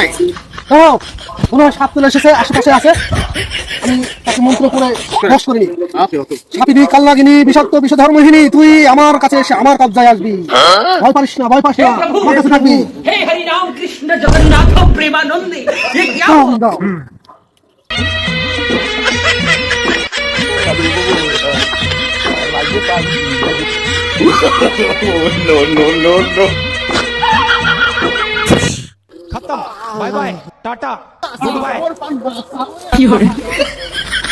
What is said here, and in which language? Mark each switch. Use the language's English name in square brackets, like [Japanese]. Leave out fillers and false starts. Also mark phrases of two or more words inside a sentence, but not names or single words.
[Bangla] মনে হয় সাপ চলে এসেছে, আশেপাশে আছে। আমি তাকে মন্ত্র করে বশ করিনি। [English] Okay okay. [Bangla] সাপিনী, কালনাগিনী, বিষাক্ত বিষধর্মহীনী, তুই আমার কাছে এসে আমার কবজায় আসবি। ভয় পাস না, ভয় পাস না, আমার কাছে থাকবি। [Hindi] हे हरि राम कृष्ण जगन्नाथ प्रेमानंदे, ये क्या [Bangla] দাও, দাও। [English] No no no no. खत्म, bye bye, tata, good bye.